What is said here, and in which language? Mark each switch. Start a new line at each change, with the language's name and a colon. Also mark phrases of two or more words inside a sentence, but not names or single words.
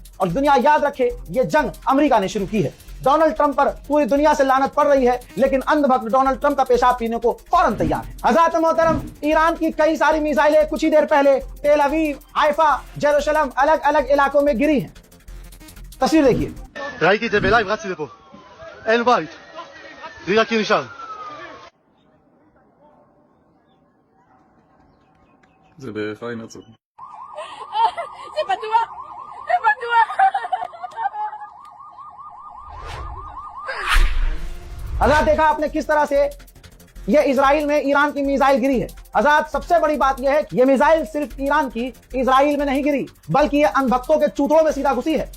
Hindi: और दुनिया याद रखे, ये जंग अमेरिका ने शुरू की है। डोनाल्ड ट्रंप पर पूरी दुनिया से लानत पड़ रही है, लेकिन अंधभक्त डोनाल्ड ट्रंप का पेशाब पीने को फौरन तैयार है। हज़रात मोहतरम, ईरान की कई सारी मिसाइलें कुछ ही देर पहले तेल अवीव, हाइफा, जेरूशलम अलग अलग इलाकों में गिरी हैं। तस्वीर देखिए।
Hebrew: ראיתי את זה בלייב, רצתי לפה. אין בית. זה רק נשאר. זה בחיים הרצוג. זה בטוח. זה בטוח.
Hindi: हज़रात, देखा आपने किस तरह से ये इजराइल में ईरान की मिसाइल गिरी है। हज़रात, सबसे बड़ी बात यह है कि ये मिसाइल सिर्फ ईरान की इजराइल में नहीं गिरी, बल्कि ये अंधभक्तों के चूतों में सीधा घुसी है।